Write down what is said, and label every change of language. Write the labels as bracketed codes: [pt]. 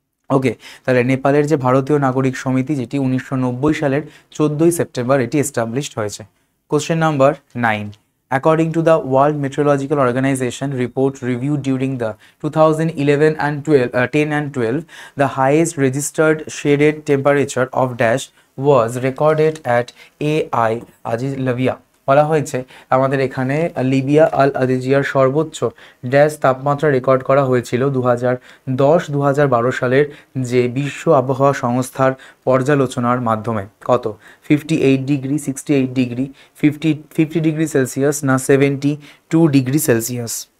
[bn] ওকে, তাহলে নেপালের যে ভারতীয় নাগরিক সমিতি, যেটি 1990 সালের 14ই সেপ্টেম্বর এটি এস্টাবলিশড হয়েছে। Question number 9, [en] according to the World Meteorological Organization report reviewed during the 2011 and 10 and 12, the highest registered shaded temperature of dash was recorded at AI Ajilabia। [bn] বলা হয়েছে আমাদের এখানে লিবিয়া আল আদিজিয়ার সর্বোচ্চ ড্যাশ তাপমাত্রা রেকর্ড করা হয়েছিল 2010-2012 সালের যে বিশ্ব আবহাওয়া সংস্থার পর্যালোচনার মাধ্যমে। কত? 58 ডিগ্রি, 68 ডিগ্রি, 50 ডিগ্রি সেলসিয়াস না 72 ডিগ্রি সেলসিয়াস?